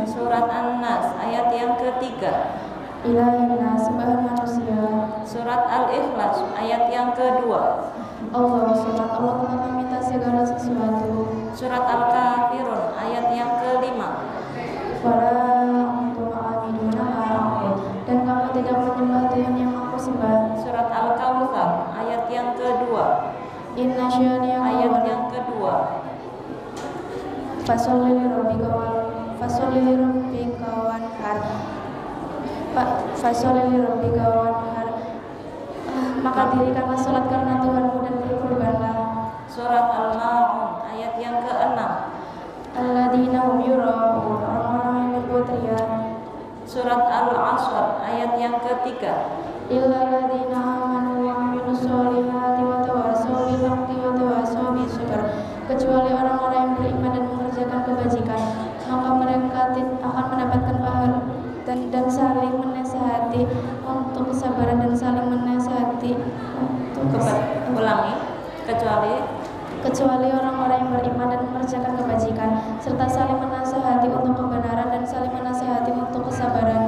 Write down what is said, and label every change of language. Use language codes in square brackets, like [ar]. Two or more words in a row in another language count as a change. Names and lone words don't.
[id] Surat An-Nas ayat yang ketiga. [ar] إله الناس, [id] sembahan manusia. Surat Al-Ikhlas ayat yang kedua. Allah sholat, Allah telah meminta segala sesuatu. Surat Al-Kafirun ayat yang kelima. [ar] ولا أنتم عابدون ما أعبد, [id] dan kamu tidak menyembah Tuhan yang aku sembah. Surat Al-Kautsar ayat yang kedua. [ar] إن شانئك [id] Ayat [ar] wal [id] yang kedua. [ar] فصل لربك وانحر. فصل لربك وانحر. [id] Maka dirikanlah salat karena Tuhanmu dan berkurbanlah. Surat Al-Ma'un ayat yang keenam. [ar] الذين هم يراءون, [id] orang-orang yang berbuat riya. Surat Al-Asr ayat yang ketiga. [ar] إلا الذين آمنوا وعملوا الصالحات وتواصوا بالحق وتواصوا بالصبر, [id] kecuali orang-orang yang beriman dan mengerjakan kebajikan, maka mereka akan mendapatkan pahala dan saling menasihati untuk kesabaran dan saling menasihati untuk Ulangi. kecuali orang-orang yang beriman dan mengerjakan kebajikan serta saling menasihati untuk kebenaran dan saling menasihati untuk kesabaran.